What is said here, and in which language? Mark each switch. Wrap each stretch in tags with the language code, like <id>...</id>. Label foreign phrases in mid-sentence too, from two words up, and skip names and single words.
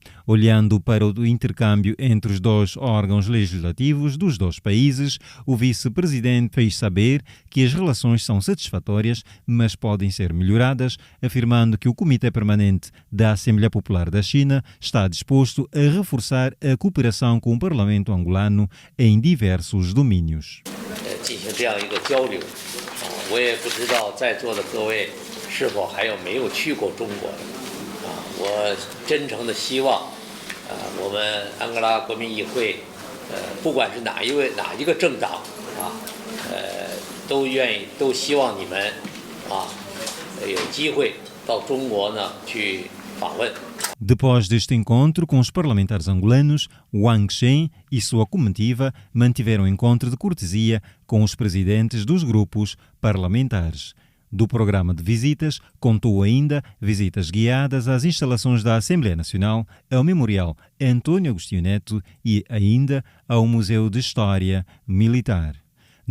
<pt>Olhando para o intercâmbio entre os 2 órgãos legislativos dos 2 países, o vice-presidente fez saber que as relações são satisfatórias, mas podem ser melhoradas, afirmando que o Comitê Permanente da Assembleia Popular da China está disposto a reforçar a cooperação com o Parlamento angolano em diversos domínios.</pt> <zh>进行这样一个交流，我也不知道在座的各位是否还有没有去过中国的，我真诚的希望，我们安哥拉国民议会，不管是哪一个政党，都希望你们，有机会到中国呢去访问。</zh> <pt>Depois deste encontro com os parlamentares angolanos, Wang Shen e sua comitiva mantiveram encontro de cortesia com os presidentes dos grupos parlamentares. Do programa de visitas, contou ainda visitas guiadas às instalações da Assembleia Nacional, ao Memorial António Agostinho Neto e ainda ao Museu de História Militar.</pt>